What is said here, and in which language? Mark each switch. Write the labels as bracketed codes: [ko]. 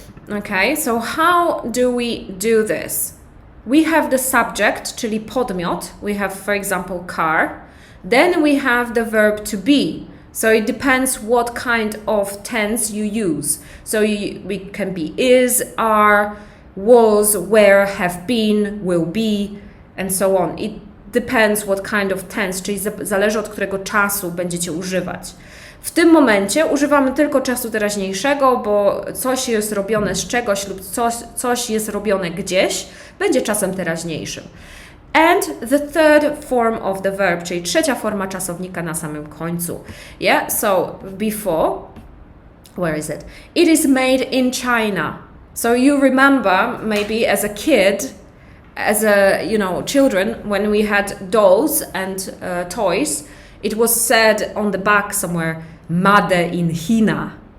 [en] Okay, so how do we do this? We have the subject, czyli podmiot. We have, for example, car. Then we have the verb to be. So it depends what kind of tense you use. So we can be is, are, was, were, have been, will be, and so on. It depends what kind of tense, [pl] czyli zależy od którego czasu będziecie używać. W tym momencie używamy tylko czasu teraźniejszego, bo coś jest robione z czegoś lub coś jest robione gdzieś, będzie czasem teraźniejszym. [en] And the third form of the verb, [pl] czyli trzecia forma czasownika na samym końcu. [en] Yeah, so before, where is it? It is made in China. So you remember maybe as a kid, as a, children, when we had dolls and toys, it was said on the back somewhere, made in China.